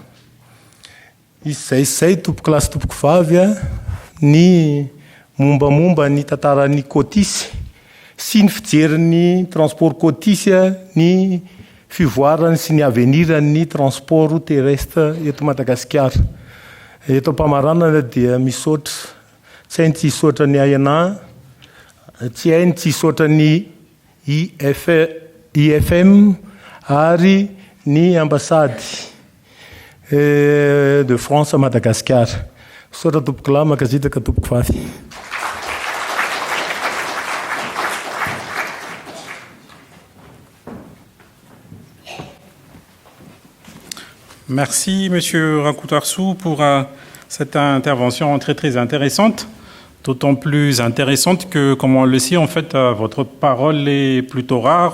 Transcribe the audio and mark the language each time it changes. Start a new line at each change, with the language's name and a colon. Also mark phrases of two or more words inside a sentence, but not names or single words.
Malagasy: Izay tompoko lasy tompoko vavy ny mombamomba ny tantaran'ny Cotis sy ny fijerin'ny transport Cotis ny fivoarany sy ny aveniran'ny
French: transport terrestre
Malagasy: eto Madagasikara. Eto Ampamaranana dia misaotra tsy hainy tsy hisaotra ny ANA, tsy hainy tsy hisaotra ny IFM ary ny ambassady
French: de France à Madagascar.
Malagasy: Misaotra tompoko lahy makazitaka tompoko vavy.
French: Merci, Monsieur Rakoutarsou, pour cette intervention très, très intéressante. D'autant plus intéressante que, comme on le sait, en fait, votre parole est plutôt rare.